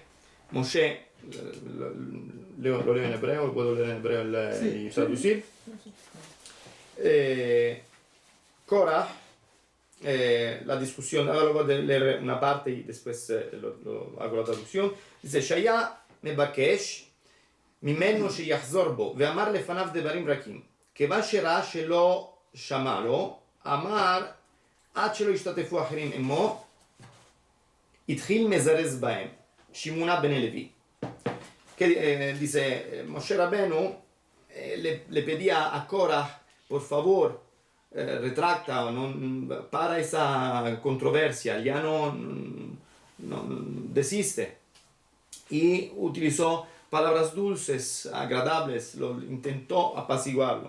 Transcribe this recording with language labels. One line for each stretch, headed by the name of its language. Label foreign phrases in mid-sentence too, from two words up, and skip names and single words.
Spanish: Moshe, lo leo en hebreo, puedo leer en hebreo y traducir. Korah, la discusión, ahora voy a leer una parte y después hago la traducción. Dice,
Hebrew: היה מבקש ממנו שיחזור בו ואמר לפניו דברים רכים כיוון שראה שלא שמע לו אמר עד שלא השתתפו אחרים עמו התחיל מזרז בהם שמעונה בן לוי.
Spanish: Dice Moshe Rabenu le pedía a Korah por favor retracta para esa controversia, ya no desiste, y utilizó palabras dulces, agradables, intentó apaciguarlo.